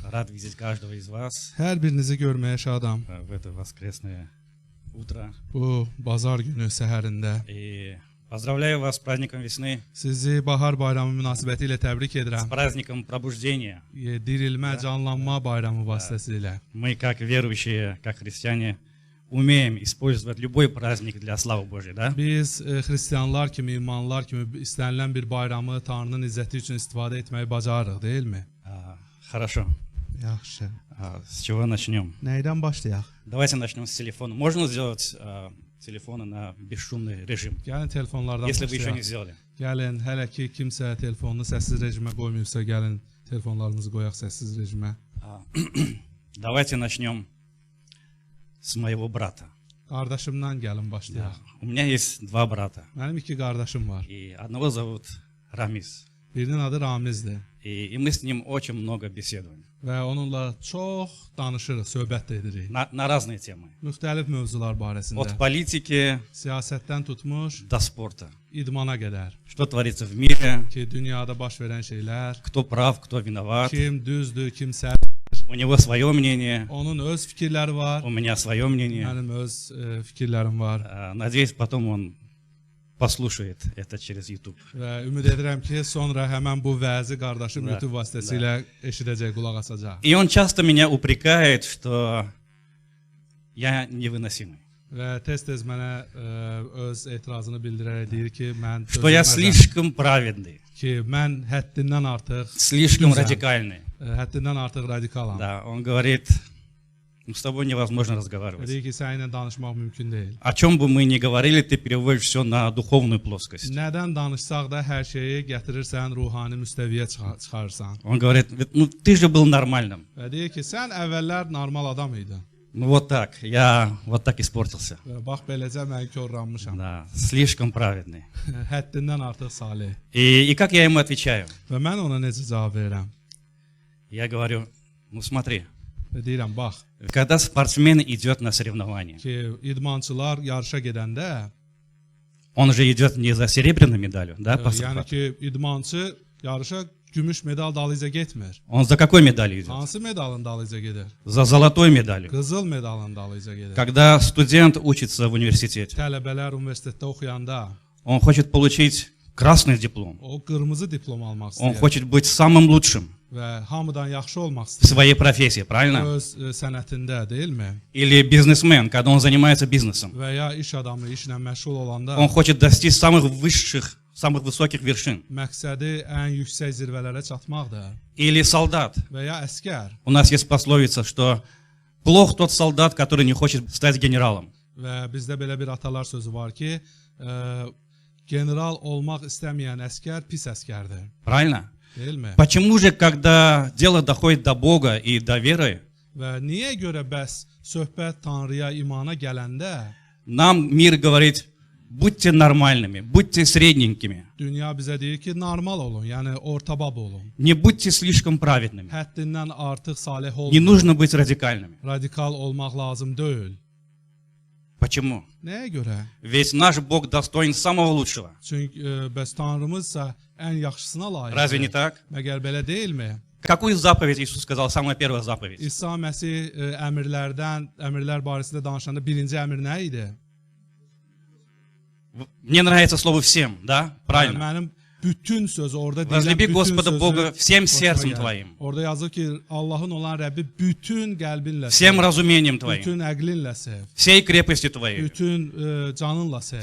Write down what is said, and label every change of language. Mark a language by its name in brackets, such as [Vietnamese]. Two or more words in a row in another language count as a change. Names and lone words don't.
[Russian] Рад видеть каждого из вас [Azerbaijani] Hər birinizi görməyə şadam. [Russian] в это воскресное утро. [Azerbaijani] Bu bazar günü səhərində. [Russian] И поздравляю вас с праздником весны, [Azerbaijani] Sizi bahar bayramı münasibəti ilə təbrik [Russian] с [Azerbaijani] edirəm. [Russian] праздником пробуждения. [Azerbaijani] Dirilmə, canlanma bayramı vasitəsilə. [Russian] Мы, как верующие, как христиане, умеем использовать любой праздник для славы Божьей, да? [Azerbaijani] Biz xristianlar kimi, imanlar kimi istənilən bir bayramı Tanrının izzəti üçün istifadə etməyi bacarırıq, deyilmi? [Russian] Хорошо. [Azerbaijani] Yaxşı. [Russian] С чего начнем? [Azerbaijani] Nəydən başlayaq? [Russian] Давайте начнем с телефона. Можно сделать телефоны на бесшумный режим, [Azerbaijani] Gəlin telefonlardan [Russian] если вы еще не [Azerbaijani] başlayaq. [Russian] сделали? [Azerbaijani] Gəlin, hələ ki kimsə telefonunu səssiz rejimə qoymayıbsa, gəlin telefonlarımızı qoyaq səssiz rejimə. [Russian] Давайте начнем с моего брата. [Azerbaijani] Qardaşımdan gəlin başlayaq. [Russian] У меня есть два брата, [Azerbaijani] Mənim iki qardaşım var. [Russian] и одного зовут Рамис. [Azerbaijani] Birinin adı Ramizdir. [Russian] И мы с ним очень много bеседуем [Azerbaijani] Və onunla çox danışırıq, söhbət də edirik. [Russian] на разные темы. [Azerbaijani] Müxtəlif mövzular barəsində. [Russian] От политики [Azerbaijani] Siyasətdən tutmuş, [Russian] до спорта. [Azerbaijani] idmana qədər. [Russian] Что творится в мире, [Azerbaijani] Ki, dünyada baş verən şeylər, [Russian] кто прав, кто виноват. [Azerbaijani] kim düzdür, kim səhv. [Russian] У него свое мнение, [Azerbaijani] Onun öz fikirləri var, [Russian] у меня свое мнение. [Azerbaijani] mənim öz fikirlərim var. [Russian] Надеюсь, потом он послушает это через YouTube. [Azerbaijani] Və ümid edirəm ki, sonra həmən bu vəzi qardaşım YouTube vasitəsilə eşidəcək, qulaq asacaq. [Russian] И он часто меня упрекает, что я невыносимый. [Azerbaijani] Və tez-tez mənə öz etirazını bildirərək deyir ki, mən [Russian] Что я слишком праведный, [Azerbaijani] ki, mən həddindən artıq [Russian] слишком [Azerbaijani] Güzel. [Russian] радикальный. [Azerbaijani] Həddindən artıq radikalam. [Russian] Да, он говорит, ну, с тобой невозможно разговаривать. [Azerbaijani] Deyir ki, səninlə danışmaq mümkün deyil. [Russian] О чем бы мы ни говорили, ты переводишь все на dуховную плоскость. [Azerbaijani] Nədən danışsaq da hər şeyi gətirirsən, ruhani müstəviyə çıxarırsan. [Russian] Он говорит, ну ты же был нормальным. [Azerbaijani] Və deyir ki, sən əvvəllər normal adam idin. [Russian] Ну вот так, я вот так испортился. [Azerbaijani] Və bax beləcə mən korlanmışam. [Russian] Да, слишком праведный. [Azerbaijani] Həddindən artıq salih. [Russian] И как я ему отвечаю? [Azerbaijani] Və mən ona necə cavab verirəm? [Russian] Я говорю, ну смотри, [Azerbaijani] Və deyirəm, bax [Russian] когда спортсмен идет на соревнования, [Azerbaijani] ki, idmançılar yarışa gedəndə, [Russian] он же идет не за серебряной медалью, да, по [Azerbaijani] yəni [Russian] спорту. [Azerbaijani] ki, idmançı yarışa gümüş medal dalıca getmir. [Russian] Он за какой медалью идет? [Azerbaijani] Hansı medalın dalıca gedir? [Russian] За золотой медалью. [Azerbaijani] Qızıl medalın dalıca gedir. [Russian] Когда студент учится в университете, [Azerbaijani] Tələbələr universitetdə oxuyanda [Russian] он хочет получить красный диплом, [Azerbaijani] o qırmızı diplom almaq [Russian] он [Azerbaijani] istəyir [Russian] хочет быть самым лучшим [Azerbaijani] və hamıdan yaxşı olmaq [Russian] в [Azerbaijani] istəyir. [Russian] своей профессии, правильно? [Azerbaijani] Öz sənətində, deyilmi? [Russian] Или бизнесмен, когда он занимается бизнесом, [Azerbaijani] Və ya iş adamı işlə məşğul olanda [Russian] он хочет достичь самых высших, самых высоких вершин. [Azerbaijani] məqsədi ən yüksək zirvələrə çatmaqdır. [Russian] Или солдат. [Azerbaijani] Və ya əskər. [Russian] У нас есть пословица, что плох тот солдат, который не хочет стать генералом. [Azerbaijani] Və bizdə belə bir atalar sözü var ki, general olmaq istəməyən əskər pis əskərdir. [Russian] Правильно? [Azerbaijani] Deyilmi? [Russian] Почему же, когда дело доходит до Бога и до веры, [Azerbaijani] Və niyə görə bəs söhbət Tanrıya, imana gələndə [Russian] нам мир говорит, будьте нормальными, будьте средненькими, [Azerbaijani] dünya bizə deyir ki, normal olun, yəni ortabab olun. [Russian] не будьте слишком праведными, [Azerbaijani] Həddindən artıq salih [Russian] не [Azerbaijani] olun. [Russian] нужно быть радикальными. [Azerbaijani] Radikal olmaq lazım deyil. [Russian] Почему? [Azerbaijani] Nəyə görə? [Russian] Ведь наш Бог достоин самого лучшего. [Azerbaijani] Çünki bəs Tanrımızsa ən yaxşısına layiqdir. [Russian] Разве не так? [Azerbaijani] Məgər belə deyilmi? [Russian] Какую заповедь Иисус сказал, самая первая заповедь? [Azerbaijani] İsa Məsih əmrlər barəsində danışanda birinci əmr nə idi? [Russian] Мне nравится слово «всем», да? Правильно. [Azerbaijani] Mənim bütün sözü orada deyilən [Russian] Возлюби [Azerbaijani] bütün [Russian] Господа [Azerbaijani] sözü [Russian] Бога всем сердцем [Azerbaijani] xoşuma gəlir. [Russian] твоим, [Azerbaijani] Orada yazır ki, Allahın olan Rəbbi bütün qəlbinlə [Russian] всем [Azerbaijani] sev, [Russian] разумением твоим, [Azerbaijani] bütün əqlinlə sev, [Russian] всей крепостью твоей, [Azerbaijani] bütün canınla sev,